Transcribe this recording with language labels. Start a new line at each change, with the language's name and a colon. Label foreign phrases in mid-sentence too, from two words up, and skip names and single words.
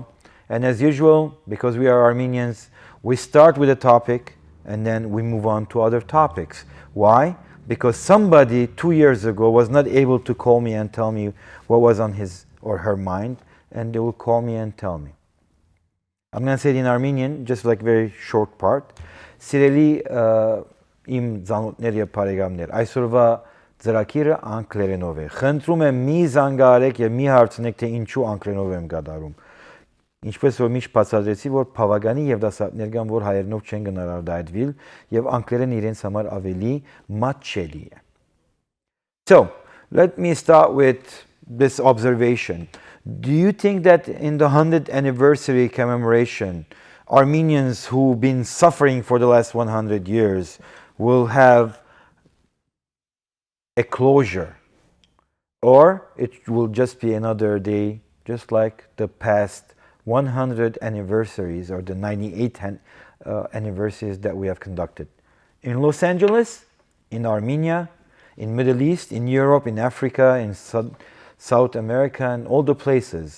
English: And as usual, because we are Armenians, we start with a topic and then we move on to other topics. Why? Because somebody 2 years ago was not able to call me and tell me what was on his or her mind, and they will call me and tell me. I'm going to say it in Armenian, just like very short part.
Armenian: Sireli իմ ծանոթներ եւ բարեկամներ, այսօրվա ծրագիրը անգլերենով է։ Խնդրում եմ մի զանգահարեք եւ մի հարցնեք, թե ինչու անգլերենով եմ կատարում։ Ինչպես որ միշտ բացատրեցի, որ բավականին եւ դասատներ կան, որ հայերենով չեն գնալ արտահայտվել եւ անգլերենը իրենց համար ավելի մատչելի է։
English: So, let me start with this observation. Do you think that in the 100th anniversary commemoration, Armenians who've been suffering for the last 100 years will have a closure, or it will just be another day, just like the past 100 anniversaries or the 98 anniversaries that we have conducted in Los Angeles, in Armenia, in Middle East, in Europe, in Africa, in South America, and all the places.